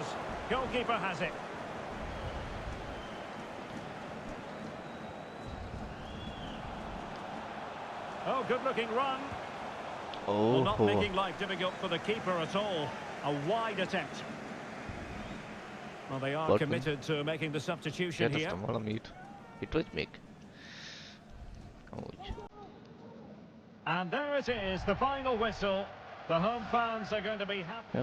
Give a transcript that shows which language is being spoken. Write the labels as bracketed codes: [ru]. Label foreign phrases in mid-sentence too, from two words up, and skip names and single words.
[en] Goalkeeper has it. Oh, good-looking run. Well, not making life difficult for the keeper at all. A wide attempt. Well, they are committed to making the substitution here. [hu] Kérdeztem valamit. Itt vagy még? Úgy. [en] And there it is, the final whistle. The home fans are going to be happy.